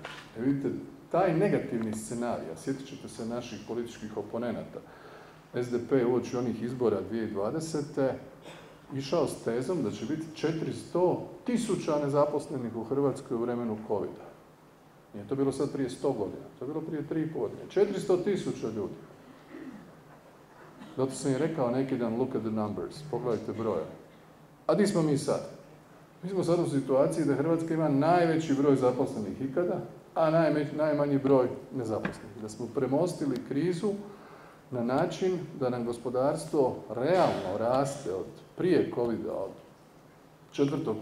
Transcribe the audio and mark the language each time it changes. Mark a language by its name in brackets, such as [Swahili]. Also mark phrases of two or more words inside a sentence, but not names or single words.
[Croatian] Vidite, taj negativni scenarij, a sjetit ćete se naših političkih oponenata, SDP je uoči onih izbora 2020. išao s tezom da će biti 400.000 nezaposlenih u Hrvatskoj u vremenu covida. Nije to bilo sad prije 100 godina, to je bilo prije 3,5 godine. 400.000 ljudi. Zato sam i rekao neki dan, [English] look at the numbers, [Croatian] pogledajte broje. A di smo mi sad? Mi smo sad u situaciji da Hrvatska ima najveći broj zaposlenih ikada, a najmanji broj nezaposlenih. Da smo premostili krizu na način da nam gospodarstvo realno raste od prije covida, od 4.